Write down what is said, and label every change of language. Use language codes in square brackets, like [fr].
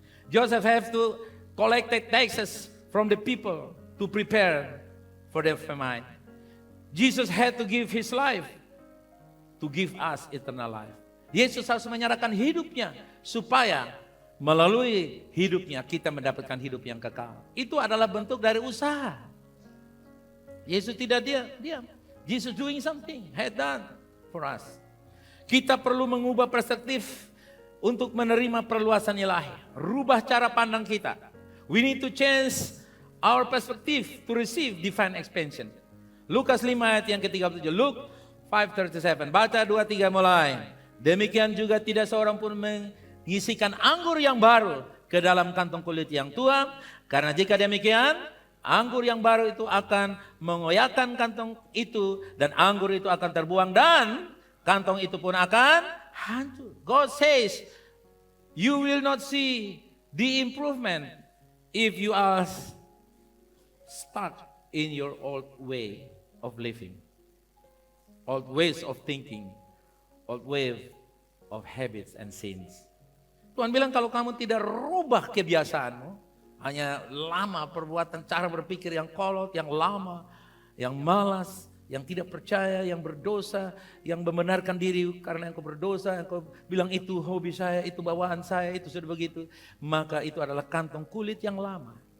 [en] Joseph have to collect taxes from the people to prepare for their famine. Jesus had to give his life to give us eternal life. [id] Yesus harus menyerahkan hidupnya supaya melalui hidupnya kita mendapatkan hidup yang kekal. Itu adalah bentuk dari usaha. Yesus tidak diam. [en] Jesus doing something, had done for us. [id] Kita perlu mengubah perspektif untuk menerima perluasan ilahi. Rubah cara pandang kita. [en] We need to change our perspective to receive divine expansion. [id] Lukas 5 ayat yang ke-37. [en] Luke 5:37. [id] Baca 2-3 mulai. Demikian juga tidak seorang pun mengisikan anggur yang baru ke dalam kantong kulit yang tua. Karena jika demikian, anggur yang baru itu akan mengoyakkan kantong itu. Dan anggur itu akan terbuang dan kantong itu pun akan hancur. [en] God says, you will not see the improvement if you are stuck in your old way of living. Old ways of thinking. Old way of habits and sins. [id] Tuhan bilang kalau kamu tidak rubah kebiasaanmu, hanya lama perbuatan cara berpikir yang kolot, yang lama, yang malas, yang tidak percaya, yang berdosa, yang membenarkan diri karena engkau berdosa, engkau bilang itu hobi saya, itu bawaan saya, itu sudah begitu, maka itu adalah kantong kulit yang lama.